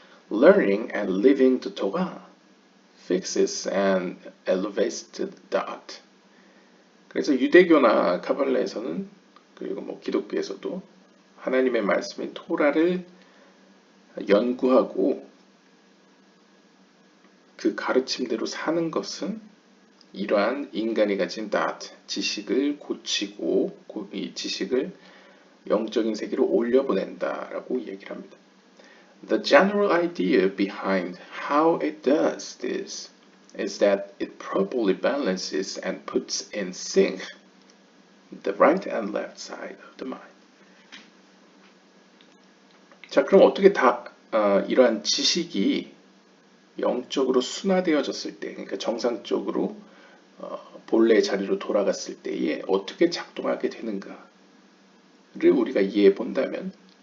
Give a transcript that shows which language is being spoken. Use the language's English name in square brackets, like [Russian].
[English] Learning and living the Torah fixes and elevates the that. [Korean] 그래서 유대교나 카발라에서는 그리고 뭐 기독교에서도 하나님의 말씀인 토라를 연구하고 그 가르침대로 사는 것은 이러한 인간이 가진 dot, 지식을 고치고 이 지식을 영적인 세계로 올려보낸다라고 얘기를 합니다. [English] The general idea behind how it does this is that it properly balances and puts in sync the right and left side of the mind. [Korean] 자, 그럼 어떻게 이러한 지식이 영적으로 순화되어졌을 때, 그러니까 정상적으로 본래의 자리로 돌아갔을 때에 어떻게 작동하게 되는가를 우리가 이해해 본다면,